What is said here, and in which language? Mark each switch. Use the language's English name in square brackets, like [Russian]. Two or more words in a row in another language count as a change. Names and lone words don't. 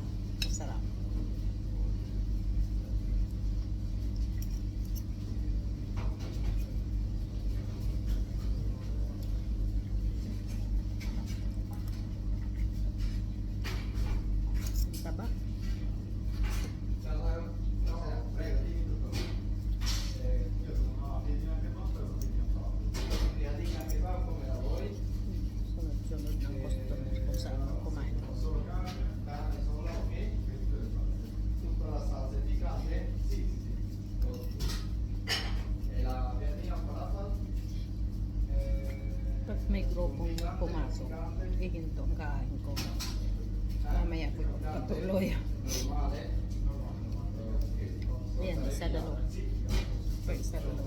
[Filipino] Masarap. Taba. Sunod-sunod ng gusto kung saan kumain. [Italian] Solo carne, carne sola, ok? Tutta la salsa piccante? Sì, sì, sì. E la piadina con la salsa? [Filipino] Pag may grupong pumasok, ihinto ang kain ko. Mamaya ko patuloy. [Italian] Normale? [Filipino] Yan, isa dalawa. Isa dalawa.